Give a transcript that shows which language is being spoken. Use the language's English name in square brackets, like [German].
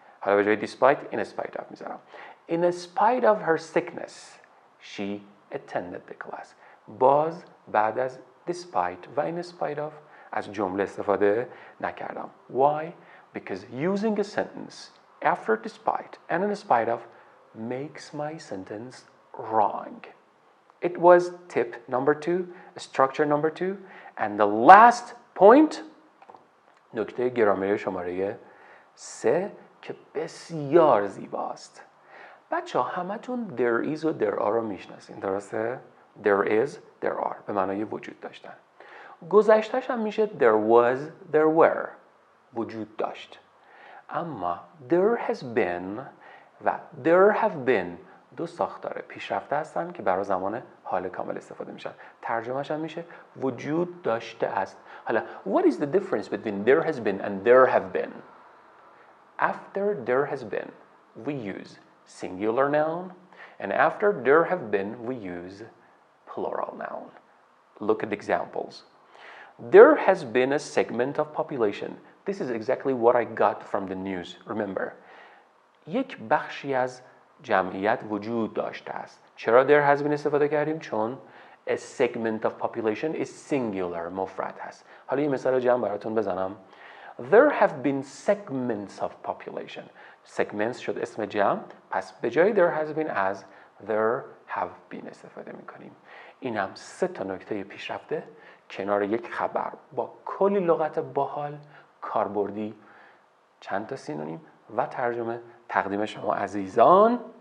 [Persian] حالا به جای despite, in spite of میذارم. [English] In spite of her sickness, she attended the class. [Persian] باز بعد از despite و in spite of از جمله استفاده نکردم. [English] Why? Because using a sentence after despite and in spite of makes my sentence wrong. It was tip number 2, structure number 2, and the last point [Persian] نکته گرامری شماره 3 که بسیار زیباست. بچه ها همتون there is و there are رو میشناسین، درسته؟ there is, there are به معنای وجود داشتن. گذشتهش هم میشه there was, there were وجود داشت. اما there has been و there have been دو ساختار پیشرفته هستن که برای زمان حال کامل استفاده میشن. ترجمهش هم میشه وجود داشته است. حالا [English] what is the difference between there has been and there have been? After there has been we use singular noun, and after there have been we use plural noun. Look at examples. There has been a segment of population. This is exactly what I got from the news. [Persian] Remember, یک بخشی از جمعیت وجود داشته است. چرا there has been استفاده کردیم؟ چون [English] a segment of population is singular، [Persian] مفرد هست. حالا یه مثال جمع براتون بزنم. [English] There have been segments of population. [Persian] segments شد اسم جمع، پس به جای there has been از there have been استفاده میکنیم. این هم 3 تا نکته پیشرفته کنار یک خبر با کلی لغت باحال، کاربردی، چند تا سینونیم و ترجمه تقدیم شما عزیزان.